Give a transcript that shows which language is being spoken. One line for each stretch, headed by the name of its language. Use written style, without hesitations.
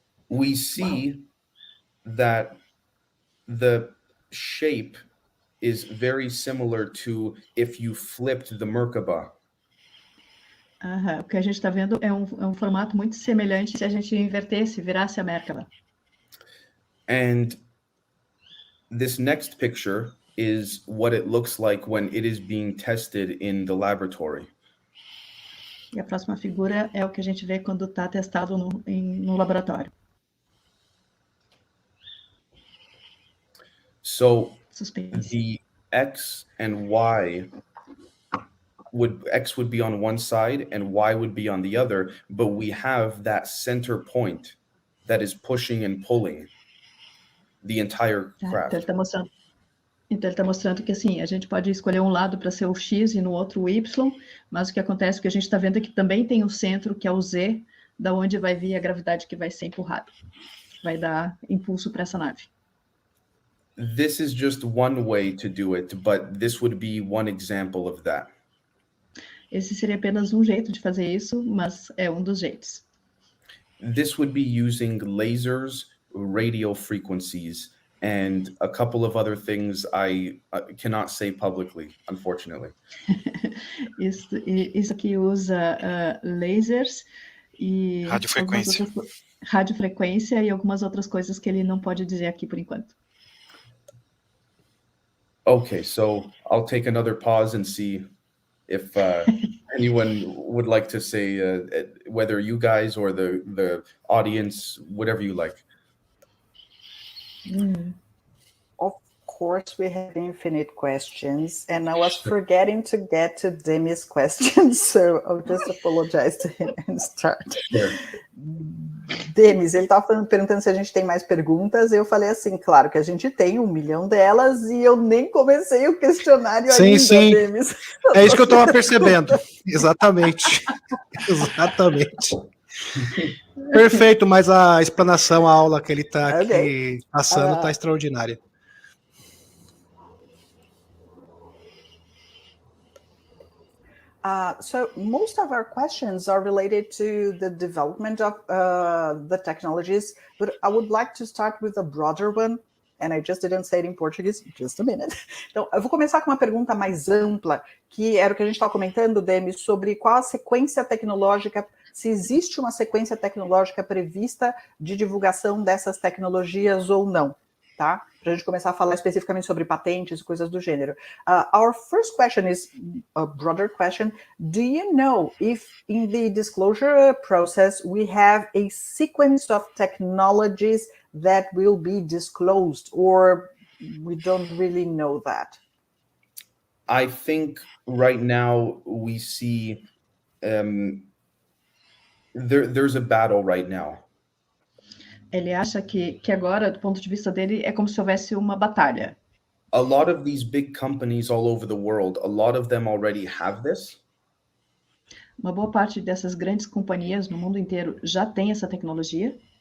English: We see that the shape is very similar to if you flipped the Merkaba.
Portuguese: O que a gente está vendo é um formato muito semelhante se a gente invertesse, virasse a Merkaba.
English: And this next picture is what it looks like when it is being tested in the laboratory.
Portuguese: E a próxima figura é o que a gente vê quando está testado no laboratório.
English: So Suspense. the X and Y X would be on one side and Y would be on the other, but we have that center point that is pushing and pulling the entire craft.
Portuguese: Então ele está mostrando que assim, a gente pode escolher um lado para ser o X e no outro o Y, mas o que acontece é que a gente está vendo é que também tem o centro, que é o Z, da onde vai vir a gravidade que vai ser empurrada, vai dar impulso para essa nave.
English: This is just one way to do it, but this would be one example of that.
Portuguese: Esse seria apenas um jeito de fazer isso, mas é um dos jeitos.
English: This would be using lasers, radio frequencies, and a couple of other things I cannot say publicly, unfortunately.
Portuguese: Isso aqui usa lasers e radiofrequência e algumas outras coisas que ele não pode dizer aqui por enquanto.
English: Okay, so I'll take another pause and see if anyone would like to say, whether you guys or the audience, whatever you like. Of course, we have infinite questions, and I was forgetting to get to Demis' questions, so I'll just apologize to him and start. Sure.
Portuguese: Demis, ele estava perguntando se a gente tem mais perguntas, eu falei assim, claro que a gente tem 1 milhão delas, e eu nem comecei o questionário ainda, sim. Demis. É isso que eu estava percebendo, exatamente. Exatamente. Perfeito, mas a explanação, a aula que ele está aqui passando está extraordinária.
English: So most of our questions are related to the development of the technologies, but I would like to start with a broader one, and I just didn't say it in Portuguese, just a minute.
Portuguese: Então, eu vou começar com uma pergunta mais ampla, que era o que a gente estava comentando, Demis, sobre qual a sequência tecnológica, se existe uma sequência tecnológica prevista de divulgação dessas tecnologias ou não, tá? Para a gente começar a falar especificamente sobre patentes e coisas do gênero.
English: Our first question is a broader question. Do you know if in the disclosure process we have a sequence of technologies that will be disclosed, or we don't really know that? I think right now we see there's a battle right now.
Portuguese: Ele acha que agora, do ponto de vista dele, é como se houvesse uma batalha.
English: A lot of these big companies all over the world, a lot of them already have this.
Portuguese: Uma boa parte dessas grandes companhias no mundo inteiro já tem essa tecnologia.